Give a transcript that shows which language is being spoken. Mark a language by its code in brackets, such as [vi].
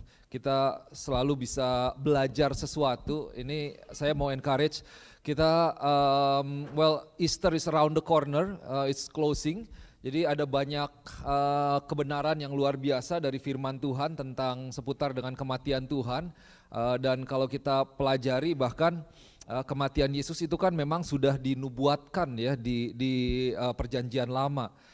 [id] Kita selalu bisa belajar sesuatu. Ini saya mau encourage kita. [en] Easter is around the corner, it's closing. [id] Jadi ada banyak kebenaran yang luar biasa dari firman Tuhan tentang seputar dengan kematian Tuhan. Dan kalau kita pelajari bahkan kematian Yesus itu kan memang sudah dinubuatkan ya di perjanjian lama.